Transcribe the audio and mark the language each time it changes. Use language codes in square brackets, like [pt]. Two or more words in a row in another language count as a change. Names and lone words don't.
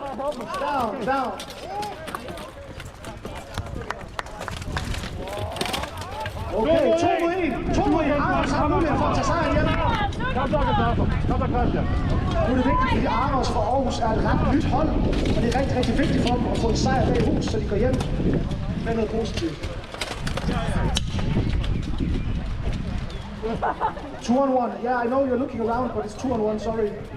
[da] Down. Okay, 2 mod 1. Aros har mulighed for at tage sejren hjem. Kom så, Christian. Nu er det vigtigt, fordi Aros fra Aarhus er et ret nyt hold, og det er rigtig, rigtig vigtigt for dem at få en sejr bag hus, så de går hjem med noget positivt. [en] 2 on 1. Yeah, I know you're looking around, but it's 2 on 1, sorry.